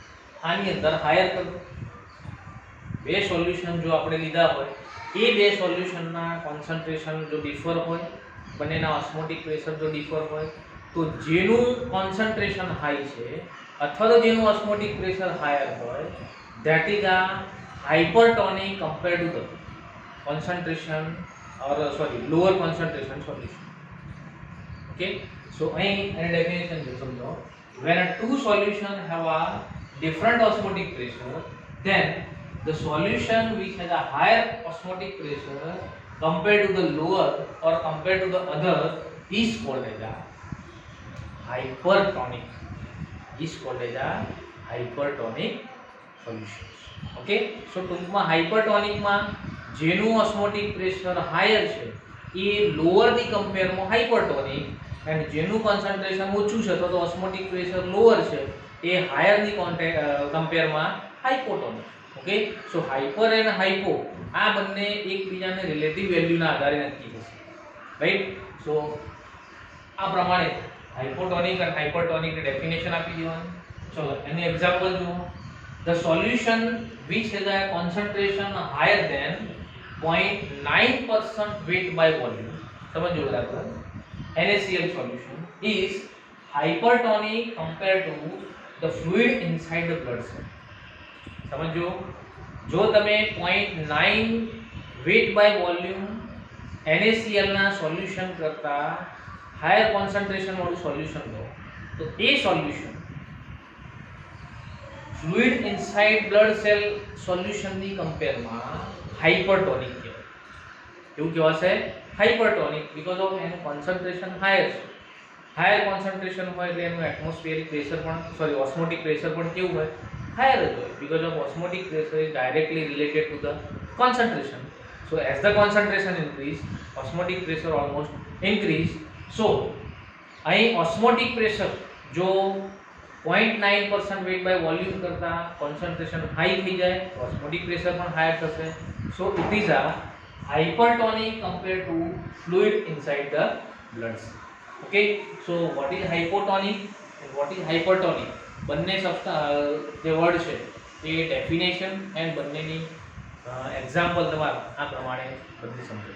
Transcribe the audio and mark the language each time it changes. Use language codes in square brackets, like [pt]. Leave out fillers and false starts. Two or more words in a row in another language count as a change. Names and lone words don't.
[gu] આની અંદર હાયર કરો બે સોલ્યુશન જો આપણે લીધા હોય એ બે સોલ્યુશનના કોન્સન્ટ્રેશન જો ડિફર હોય, બંનેના [en] osmotic pressure [gu] જો ડિફર હોય, તો જેનું કોન્સન્ટ્રેશન હાઈ છે અથવા તો જેનું [en] osmotic pressure [gu] હાયર હોય, [en] that is [gu] આ [en] hypertonic compared to the concentration or lower concentration solution. Okay, so [gu] અહીં definition જો સમજો, [en] when a two solution have a different osmotic pressure, then the solution which has a higher osmotic pressure compared to the lower or compared to the other is called as a hypertonic, is called as a hypertonic solution. Okay, so [gu] ટૂંકમાં હાઇપરટોનિકમાં જેનું [en] osmotic pressure higher [gu] છે એ લોઅરની કમ્પેરમાં હાઇપરટોનિક, એન્ડ જેનું કોન્સન્ટ્રેશન ઓછું છે તો [en] osmotic pressure lower [gu] છે એ હાયરની કમ્પેરમાં હાઇપોટોનિક. [en] okay, so [gu] હાઇપર એન્ડ હાઇપો આ બંને એકબીજાને રિલેટિવ વેલ્યુના આધારે નક્કી થશે, રાઈટ. સો આ પ્રમાણે હાઇપોટોનિક અને હાઇપરટોનિકની ડેફિનેશન આપી દેવાની. ચલો એનું એક્ઝામ્પલ જુઓ. [en] The solution which has a concentration higher than 0.9% weight by volume, [hi] समझो बराबर, [en] NaCl solution is hypertonic compared to the fluid inside the blood cell. [hi] समझो, जो [gu] તમે [en] 0.9 weight by volume NaCl [gu] ના સોલ્યુશન કરતા હાયર કોન્સન્ટ્રેશન વાળું સોલ્યુશન લો તો એ સોલ્યુશન [en] fluid inside blood cell solution [gu] કમ્પેરમાં હાઇપરટોનિક કહેવાય. એવું કહેવાશે હાઇપરટોનિક [en] because of [gu] એનું કોન્સન્ટ્રેશન હાયર છે. [en] higher concentration [gu] હોય એટલે એનું [en] atmospheric pressure [gu] પણ [en] osmotic pressure [gu] પણ કેવું હોય, હાયર જ હોય, [en] because of osmotic pressure is directly related to the concentration. so as the concentration increase, osmotic pressure almost increase. [gu] સો અહીં [en] osmotic pressure [gu] જો [en] 0.9% weight by volume [gu] કરતા કોન્સન્ટ્રેશન હાઈ થઈ જાય, [en] osmotic pressure [gu] પણ હાયર થશે. [en] so it is a hypertonic compared to fluid inside the blood cell. okay, so what is hypotonic and what is hypertonic, [gu] બંને જે વર્ડ છે એ ડેફિનેશન એન્ડ બંનેની એક્ઝામ્પલ તમારે આ પ્રમાણે બધી સમજાય.